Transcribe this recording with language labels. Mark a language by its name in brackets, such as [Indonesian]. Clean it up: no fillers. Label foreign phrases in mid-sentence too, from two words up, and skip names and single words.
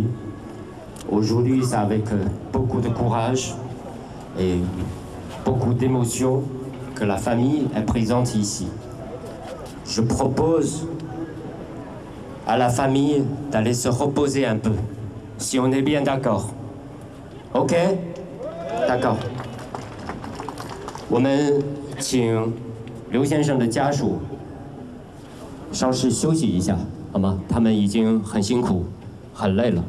[French] Aujourd'hui, c'est avec beaucoup de courage et beaucoup d'émotion que la famille est présente ici. Je propose à la famille d'aller se reposer un peu, si on est bien d'accord. OK? D'accord. [Chinese] 我们请刘先生的家属稍事休息一下，好吗？他们已经很辛苦，很累了。